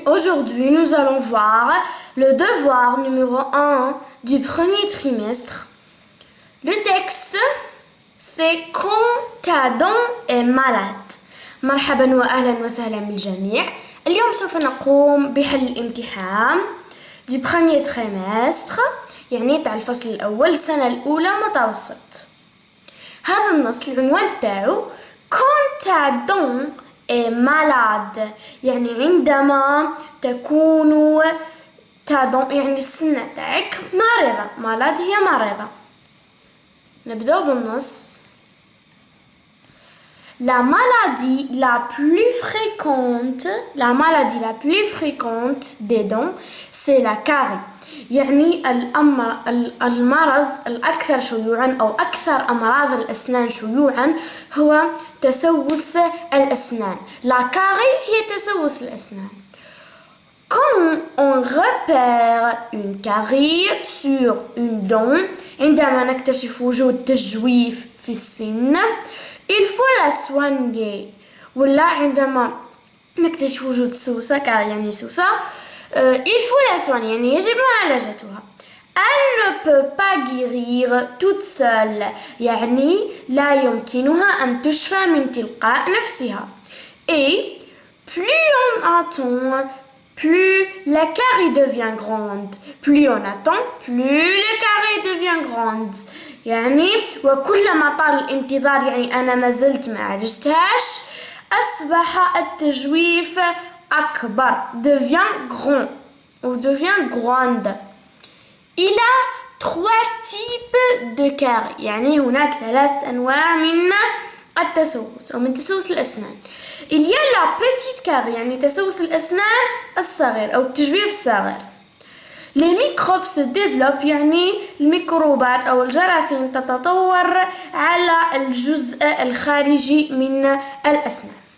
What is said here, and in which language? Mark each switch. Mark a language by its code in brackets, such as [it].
[fr] Aujourd'hui, nous allons voir le devoir numéro 1 du premier trimestre. Le texte, c'est quand ta dent est malade. [ar] مرحبا وأهلا وسهلا بالجميع. اليوم سوف نقوم بحل الامتحان [fr] du premier trimestre [ar] يعني تاع الفصل الأول السنة الأولى متوسط. هذا النص العنوان تاعو [fr] quand ta dent est malade [ar] يعني عندما تكون ta dent يعني السنة تاعك مريضة. malade هي مريضة. نبدأ بالنص. [fr] La maladie la plus fréquente des dents, c'est la carie. [ar] يعني المرض الأكثر شيوعاً أو أكثر أمراض الأسنان شيوعاً هو تسوس الأسنان. La carie هي تسوس الأسنان. [fr] Quand on repère une carie sur une dent, [ar] عندما نكتشف وجود تجويف في السن, [fr] il faut la soigner. [ar] ولا عندما نكتشف وجود سوسة يعني سوسة, [fr] il faut la soigner [ar] يعني يجب معالجتها. [fr] Elle ne peut pas guérir toute seule [ar] يعني لا يمكنها أن تشفى من تلقاء نفسها. [fr] Et plus on attend, plus la carie devient grande. Plus on attend, plus la carie devient grande. [ar] يعني وكلما طال الانتظار يعني أنا ما زلت ما عالجتهاش أصبح التجويف أكبر. [fr] devient grand ou devient grande. Il a 3 types de caries [ar] يعني هناك 3 أنواع من التسوس أو من تسوس الأسنان. [fr] Il y a la petite carie [ar] يعني تسوس الأسنان الصغير أو التجويف الصغير. [fr] Les microbes se développent [ar] يعني الميكروبات أو الجراثيم تتطور على الجزء الخارجي من الأسنان.